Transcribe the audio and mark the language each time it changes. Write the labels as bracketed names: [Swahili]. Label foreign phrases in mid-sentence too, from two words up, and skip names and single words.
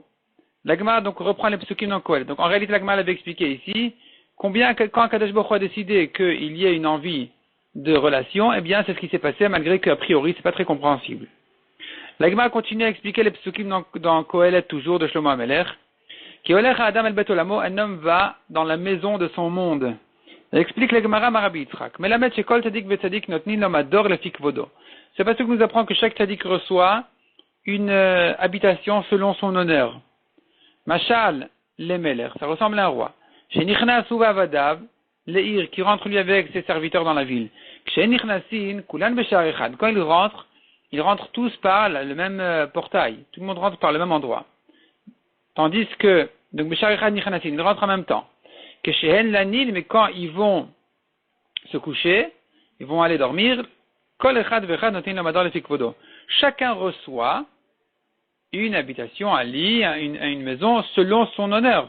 [French] La Gemara donc reprend les psukim dans Koel. Donc en réalité, la Gemara l'avait expliqué ici, quand [Hebrew] קדוש ברוך הוא [French] a décidé qu'il y ait une envie de relation, eh bien c'est ce qui s'est passé, malgré qu'a priori, c'est pas très compréhensible. La Gemara continue à expliquer les psukim dans Kohelet toujours de Shlomo HaMelech. [Hebrew] כי הולך האדם אל בית עולמו, [French] un homme va dans la maison de son monde. Explique le Gemara Marabi Yitzhak. [Hebrew] מלמד שכל צדיק וצדיק נותנין לו מדור לפי כבודו. [French] C'est parce que nous apprend que chaque tzadik reçoit une habitation selon son honneur. [Hebrew] משל למלך, [French] ça ressemble à un roi. [Hebrew] שנכנס ועבדיו לעיר, [French] qui rentre lui avec ses serviteurs dans la ville. [Hebrew] שנכנסין כולן בשער אחד. [French] Quand ils rentrent tous par le même portail. Tout le monde rentre par le même endroit. Tandis que, donc [Hebrew] בשער אחד נכנסין, [French] ils rentrent en même temps. Que chez Hen Lanil, mais quand ils vont se coucher, ils vont aller dormir, chacun reçoit une habitation, un lit, une maison selon son honneur.